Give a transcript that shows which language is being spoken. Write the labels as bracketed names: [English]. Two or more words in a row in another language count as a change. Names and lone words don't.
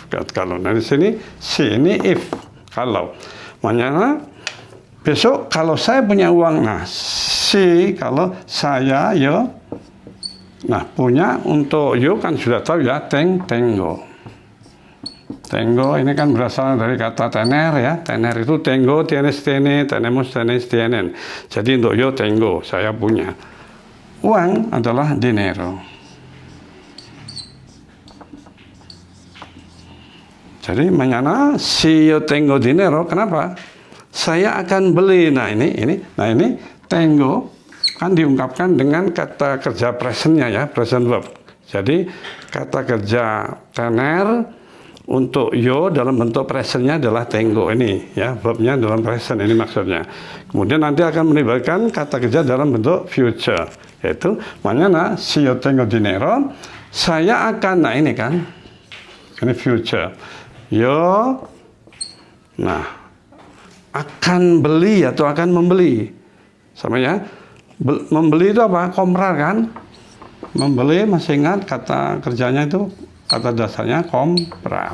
[Indonesian] Kalau dari sini si ini if, kalau. Maknanya besok kalau saya punya uang, nah si kalau saya yo, nah punya untuk yo kan sudah tahu ya, tengo. Tengo ini kan berasal dari kata tener ya, tener itu [Spanish] tengo, tienes, tiene, tenemos, tenes, tienen. [Indonesian] Jadi untuk [Spanish] yo tengo, [Indonesian] saya punya. Uang adalah dinero. [Spanish] Jadi mañana si yo tengo dinero, [Indonesian] kenapa? Saya akan beli. Nah ini tengo kan diungkapkan dengan kata kerja presentnya ya, [English] present verb. [Indonesian] Jadi kata kerja tener untuk yo dalam bentuk presentnya adalah tengo ini ya, verbnya dalam present ini maksudnya. Kemudian nanti akan melibatkan kata kerja dalam bentuk future, yaitu [Spanish] mañana si yo tengo dinero, [Indonesian] saya akan, nah ini kan ini future, yo nah akan beli atau akan membeli, sama ya. Membeli itu apa? Comprar kan? Membeli, masih ingat kata kerjanya itu, kata dasarnya comprar.